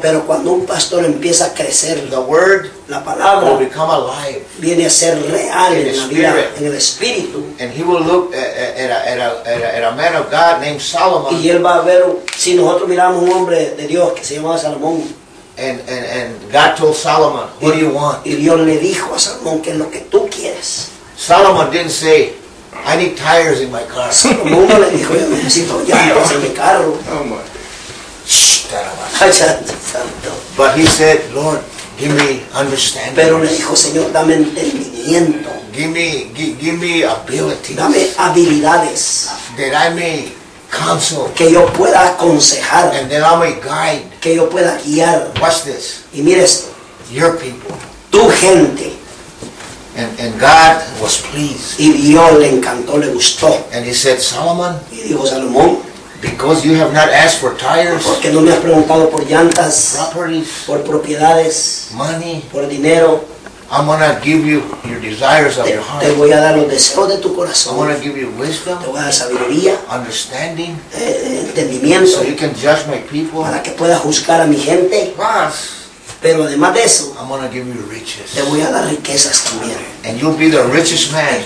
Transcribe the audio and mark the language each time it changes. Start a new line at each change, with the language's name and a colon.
Spanish: pero cuando un pastor empieza a crecer,
English: the word,
Spanish: la palabra,
English: will become alive,
Spanish: viene a ser real
English: in
Spanish: en
English: the
Spanish: la
English: spirit,
Spanish: vida, en el espíritu.
English: And he will look at a man of God named Solomon.
Spanish: Y él va a ver, si nosotros miramos un hombre de Dios que se llamaba Salomón.
English: And God told Solomon, what do you want?
Spanish: Y Dios le dijo a Salomón, ¿qué es lo que tú quieres?
English: Solomon didn't say, I need tires in my car.
Spanish: Salomón no le dijo, yo necesito llantas en mi carro.
English: Oh my. But he said, Lord, give me understanding.
Spanish: Pero le dijo, Señor, dame entendimiento.
English: Give me abilities.
Spanish: Dame habilidades.
English: That I may counsel.
Spanish: Que yo pueda aconsejar.
English: And then I may guide.
Spanish: Que yo pueda guiar.
English: Watch this.
Spanish: Y mire esto.
English: Your people.
Spanish: Tu gente.
English: And God was pleased.
Spanish: Y Dios le encantó, le gustó.
English: And he said, Solomon.
Spanish: Y dijo, Salomón.
English: Because you have not asked for tires.
Spanish: Porque no me has preguntado por llantas.
English: Properties.
Spanish: Por propiedades.
English: Money.
Spanish: Por dinero.
English: I'm gonna give you your desires of your heart.
Spanish: Te voy a dar los deseos de tu corazón.
English: I'm gonna give you wisdom.
Spanish: Te voy a dar sabiduría.
English: Understanding.
Spanish: Entendimiento.
English: So you can judge my people.
Spanish: Para que puedas juzgar a mi gente. Mas, pero además de eso,
English: I'm gonna give you riches.
Spanish: Te voy a dar riquezas también.
English: And you'll be the richest man.